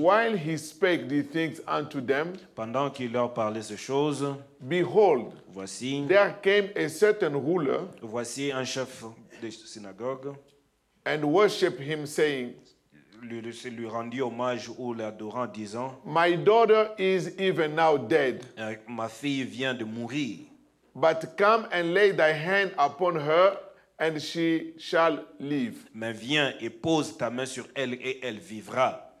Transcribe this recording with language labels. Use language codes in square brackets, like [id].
[en] while he spake these things unto them, [fr] pendant qu'il leur parlait ces choses, [en] behold, [fr] voici [en] there came a certain ruler [fr] un chef de synagogue [en] and worshiped him, saying, [fr] lui rendit hommage ou l'adorant, disant, [en] my daughter is even now dead, [fr] Ma fille vient de mourir, [en] but come and lay thy hand upon her, and she shall live. [fr] Mais viens et pose ta main sur elle et elle vivra.